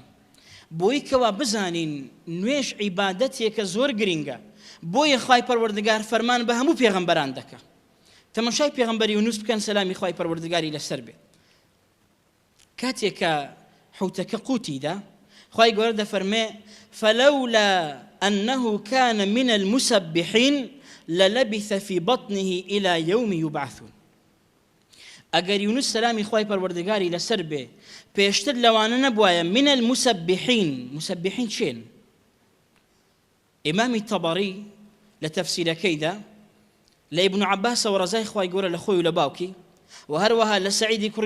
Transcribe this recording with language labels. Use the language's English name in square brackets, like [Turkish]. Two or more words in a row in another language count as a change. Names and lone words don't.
[Central Kurdish] بۆی کەوا بزانین نوێژ عیبادەتێکە زۆر گرینگە بۆیە خوای پەروەردگار فەرمان بە هەموو پێغەمبەران دەکات تەماشای پێغەمبەری یونوس بکەن سەلامی خوای پەروەردگاری لەسەر بێت کاتێک کە حوتەکە قوتیدا خوای گەورە دەفەرمێ [Arabic] فلولا أنه كان من المسبحين للبث في بطنه إلى يوم يبعثون [Central Kurdish] ئەگەر یونس سەلامی خوای پەروەردگاری لەسەر بێ پێشتر لەوانە نەبوایە [Arabic] من المسبحين مسبحين [Central Kurdish] چێن ئیمامی تەبەری لە تەفسیرەکەیدا لە ئیبن عەباسەوە ڕەزای خوای گەورە لە خۆی و لە باوکی و هەروەها لە سەعیدی کوڕی